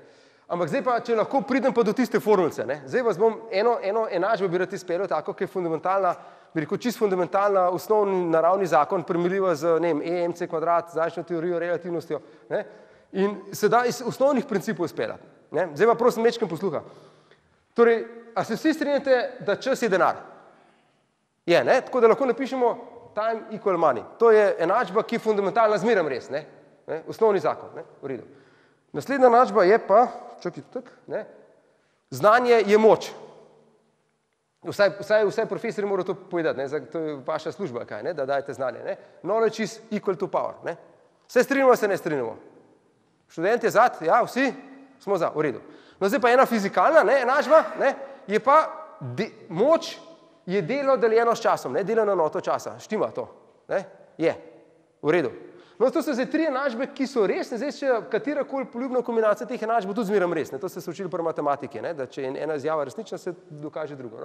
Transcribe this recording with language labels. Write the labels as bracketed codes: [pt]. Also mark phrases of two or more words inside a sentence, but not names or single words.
[sl] Ampak zdaj pa, če lahko pridem pa do tiste formulce, ne? Zdaj vas bom eno enačbo bi rad izpeljal, tako, ki je fundamentalna, bi rekel, čisto fundamentalna, osnovni naravni zakon, primerljiva z, ne vem, EMC kvadrat, zračno teorijo, relativnostjo, ne? In se da iz osnovnih principov izpeljati. Ne? Zdaj pa prosim mečkem posluha. Torej, a se vsi strinjate, da čas je denar? Je, ne? Tako da lahko napišemo [en] time equal money. [sl] To je enačba, ki je fundamentalna zmerom res, ne? Osnovni zakon, ne? V redu. Naslednja enačba je pa, ne? Znanje je moč. Vsaj profesori morajo to povedati, ne? To je vaša služba, kaj, ne? Da dajete znanje. Ne? [en] Knowledge is equal to power. [sl] Ne? Se strinjamo, se ne strinjamo. Študent je zad, ja, vsi smo za, v redu. No, zdaj pa ena fizikalna, ne, enačba, ne, je pa moč je delo deljeno s časom, ne, deljeno enoto časa. Štima to, ne, je, v redu. No, to so zdaj tri enačbe, ki so resne, zdaj še katerakoli poljubna kombinacija teh enačb bo tudi zmerom res, ne, to ste se učili pri matematiki, ne, da če je ena izjava resnična, se dokaže drugo.